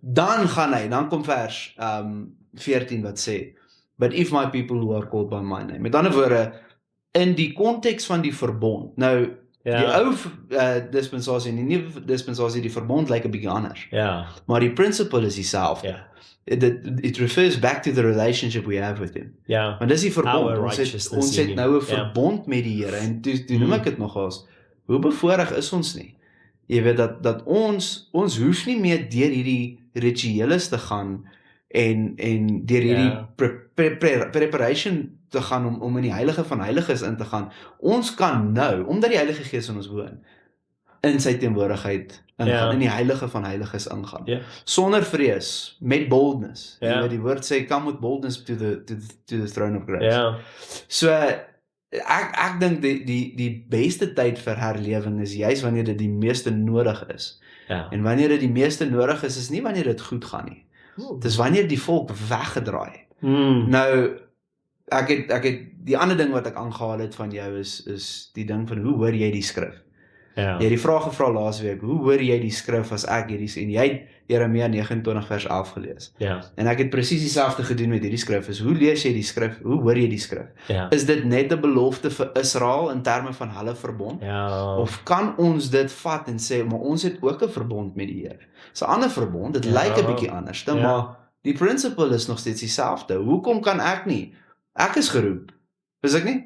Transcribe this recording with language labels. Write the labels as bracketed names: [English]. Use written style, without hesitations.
[Afrikaans] Dan kom vers 14 wat sê, [English] but if my people who are called by my name. [Afrikaans] Met ander woorde, in die konteks van die verbond, nou, die ou dispensasie en die nuwe dispensasie, die verbond lyk 'n bietjie anders. Maar die principle is dieselfde. [English] It refers back to the relationship we have with him. [Afrikaans] Want dis die verbond. Ons het nou 'n verbond met die Here en toe noem ek dit nogals, hoe bevoorreg is ons nie? Jy weet dat ons hoef nie meer deur hierdie ritueles te gaan en deur hierdie preparation te gaan om in die heilige van heiliges in te gaan. Ons kan nou, omdat die Heilige Gees in ons woon, in sy teenwoordigheid ingaan, in die heilige van heiliges ingaan. Sonder vrees, met boldness. Jy weet, die woord sê, [English] come with boldness to the throne of grace. [Afrikaans] So, ek dink die beste tyd vir herlewing is juist wanneer dit die meeste nodig is. En wanneer dit die meeste nodig is nie wanneer dit goed gaan nie. Dis wanneer die volk weggedraai. Nou, ek het die ander ding wat ek aangehaal het van jou is die ding van hoe hoor jy die skrif? Jy het die vraag gevra laasweek, hoe hoor jy die skrif as ek hierdie sien? Jy het Jeremia 29 vers 11 gelees. En ek het presies dieselfde gedoen met hierdie skrif. Hoe lees jy die skrif? Hoe hoor jy die skrif? Is dit net 'n belofte vir Israel in terme van hulle verbond? Of kan ons dit vat en sê, maar ons het ook 'n verbond met die Here? Dis 'n ander verbond, dit lyk 'n bietjie anders, maar die principle is nog steeds dieselfde. Hoekom kan ek nie? Ek is geroep. Is ek nie?